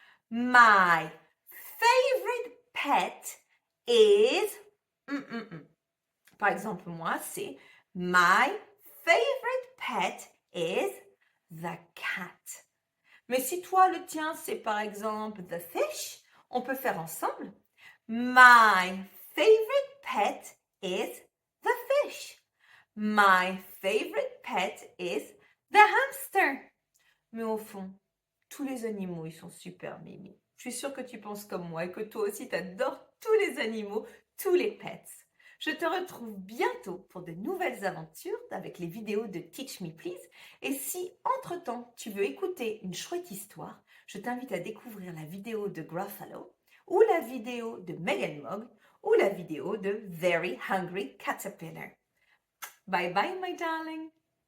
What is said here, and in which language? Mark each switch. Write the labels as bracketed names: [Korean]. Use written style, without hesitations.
[English] My favorite pet is... [French] Par exemple, moi, c'est [English] My favorite pet is the cat. [French] Mais si toi, le tien, c'est par exemple [English] the fish, [French] on peut faire ensemble. [English] My favorite pet is the fish. My favorite pet is the hamster. [French] Mais au fond, tous les animaux, ils sont super mimi. Je suis sûre que tu penses comme moi et que toi aussi, tu adores tous les animaux, tous les pets. Je te retrouve bientôt pour de nouvelles aventures avec les vidéos de Teach Me Please. Et si, entre-temps, tu veux écouter une chouette histoire, je t'invite à découvrir la vidéo de Gruffalo, ou la vidéo de Megan Mog, ou la vidéo de Very Hungry Caterpillar. [English] Bye bye, my darling!